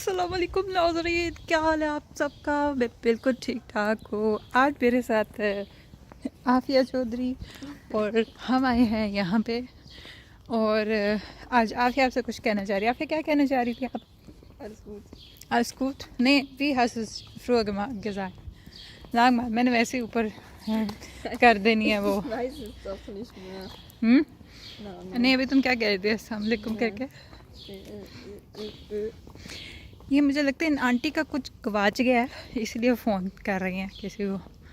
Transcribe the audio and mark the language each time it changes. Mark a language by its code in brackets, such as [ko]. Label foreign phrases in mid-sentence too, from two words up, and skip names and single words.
[ar] السلام علیکم [ur] ناظرین، کیا حال ہے آپ سب کا. میں بالکل ٹھیک ٹھاک ہوں. آج میرے ساتھ ہے عافیہ چوہدری اور ہم آئے ہیں یہاں پے. اور آج عافیہ آپ سے کچھ کہنا چاہ رہی ہے. عافیہ کیا کہنا چاہ رہی تھی آپ? [de] Alles gut? Nee, wie hast du es früher gesagt? Sag mal, [ur] میں نے ویسے ہی اوپر کر دینی ہے وہ. نہیں، ابھی تم کیا کہہ رہے تھے [ar] السلام علیکم [ur] کر کے? یہ مجھے لگتا ہے ان آنٹی کا کچھ گواچ گیا ہے، اس لیے فون کر رہی ہیں کسی کو.